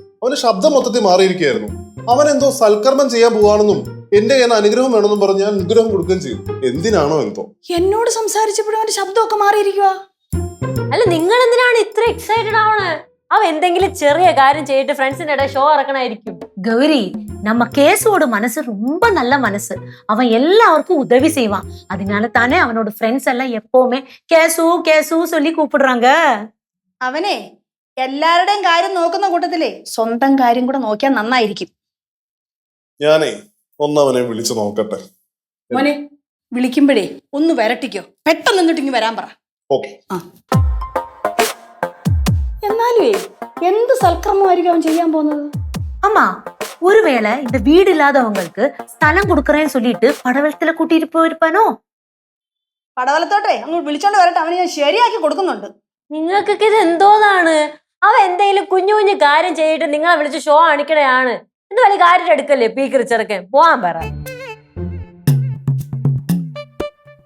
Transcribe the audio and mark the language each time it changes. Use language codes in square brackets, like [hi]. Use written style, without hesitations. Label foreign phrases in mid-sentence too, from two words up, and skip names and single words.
[ml] അവന് ശബ്ദം മൊത്തത്തിൽ മാറിയിരിക്കുകയായിരുന്നു. അവൻ എന്തോ സൽക്കർമ്മം ചെയ്യാൻ പോവാണെന്നും എന്റെ കയ്യിൽ അനുഗ്രഹം വേണമെന്നും പറഞ്ഞ് ഞാൻ അനുഗ്രഹം കൊടുക്കുകയും ചെയ്തു. എന്തിനാണോ എന്തോ എന്നോട് സംസാരിച്ചപ്പോഴും അവന്റെ ശബ്ദമൊക്കെ മാറിയിരിക്കുക. അല്ല, നിങ്ങൾ എന്തിനാണ് ഇത്ര എക്സൈറ്റഡ് ആവണേ? അവ എന്തെങ്കിലും ചെറിയ കാര്യം ചെയ്തിട്ട് ഫ്രണ്ട്സിന്റെ ഇടയിൽ ഷോ ഇറക്കണായിരിക്കും. [ta] கௌரி, நம்ம கேசுவோட மனசு ரொம்ப நல்ல மனசு. அவன் எல்லாருக்கும் உதவி செய்வான். அதனால தானே அவனோட ஃப்ரெண்ட்ஸ் எல்லாம் எப்பவுமே கேசு கேசு சொல்லி கூப்பிடுறாங்க. [ml] അവനെ എല്ലാവരുടെയും കാര്യം നോക്കുന്ന കൂട്ടത്തിലേ സ്വന്തം കാര്യം കൂടെ നോക്കിയാൽ നന്നായിരിക്കും. ഞാനേ ഒന്നവനെ വിളിച്ചു നോക്കട്ടെ. മോനെ, വിളിക്കുമ്പോഴേ ഒന്ന് വരട്ടിക്കോ. പെട്ടെന്ന് എന്നിട്ട് ഇങ്ങ് വരാൻ പറ. ഓക്കെ. എന്നാലുവേ എന്ത് സൽക്കർമ്മമായിരിക്കും അവൻ ചെയ്യാൻ പോകുന്നത്? [ta] ஆமா, ஒருவேளை இந்த வீடு இல்லாதவங்களுக்கு ஸ்தலம் கொடுக்கறேன்னு சொல்லிட்டு படவலத்துல கூட்டிட்டு போயிருப்பானோ? [ml] പടവലത്തോട്ടെ അങ്ങ് വിളിച്ചോണ്ട് വരട്ടെ, അവന് ഞാൻ ശരിയാക്കി കൊടുക്കുന്നുണ്ട്. നിങ്ങൾക്കൊക്കെ ഇത് എന്തോന്നാണ്? അവ എന്തെങ്കിലും കുഞ്ഞു കുഞ്ഞു കാര്യം ചെയ്തിട്ട് നിങ്ങളെ വിളിച്ച് ഷോ കാണിക്കണയാണ്. എന്ത് വലിയ കാര്യം എടുക്കല്ലേ പീക്കറി ചെറുക്കൻ, പോവാൻ പറ. അങ്ങനെ ആയിരിക്കോ?